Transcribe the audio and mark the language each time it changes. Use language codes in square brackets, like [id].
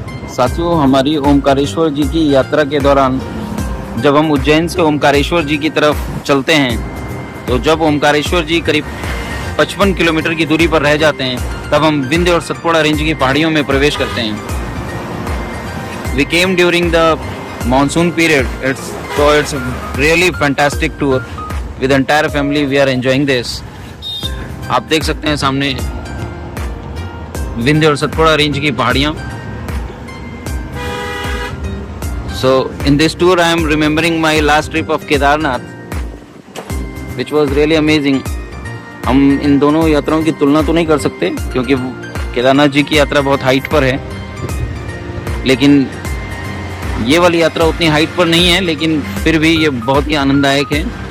[hi] साथियों, हमारी ओमकारेश्वर जी की यात्रा के दौरान जब हम उज्जैन से ओमकारेश्वर जी की तरफ चलते हैं, तो जब ओमकारेश्वर जी करीब 55 किलोमीटर की दूरी पर रह जाते हैं, तब हम विंध्य और सतपुड़ा रेंज की पहाड़ियों में प्रवेश करते हैं। [en] We came during the monsoon period. It's really fantastic tour. With the entire family, we are enjoying this. [hi] आप देख सकते हैं सामने विंध्य और सतपुड़ा रेंज की पहाड़ियाँ। [en] So in this tour, I am remembering my last trip of Kedarnath, which was really amazing. [hi] हम इन दोनों यात्राओं की तुलना तो नहीं कर सकते क्योंकि केदारनाथ जी की यात्रा बहुत हाइट पर है, लेकिन ये वाली यात्रा उतनी हाइट पर नहीं है, लेकिन फिर भी ये बहुत ही आनंददायक है।